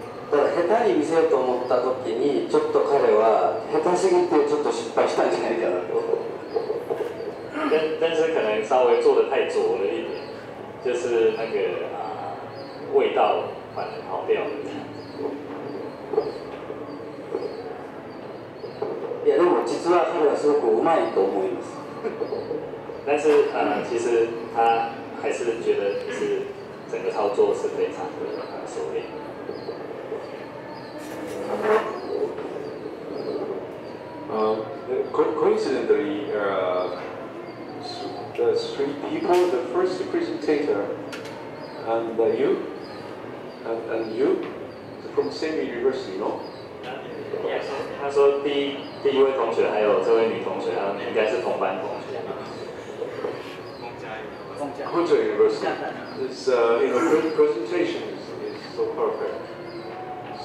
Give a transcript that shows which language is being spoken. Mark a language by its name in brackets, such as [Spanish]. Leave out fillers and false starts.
[Japanese] だから下手に見せようと思った時にちょっと彼は下手すぎてちょっと失敗したんじゃないかなと。 [Chinese] 但是可能稍微做的太拙了一点，就是那个味道反而跑掉了。 [Japanese] いやでも実は彼はすごくうまいと思います。 [Chinese] 但是其实他还是觉得就是整个操作是非常的熟练。 [English] Coincidentally, the 3 people, the first presenter, and you, and you, from the same university, no? [Chinese] 他说第一位同学还有这位女同学，他们应该是同班同学。 [English] Honshu University. This presentation is so perfect.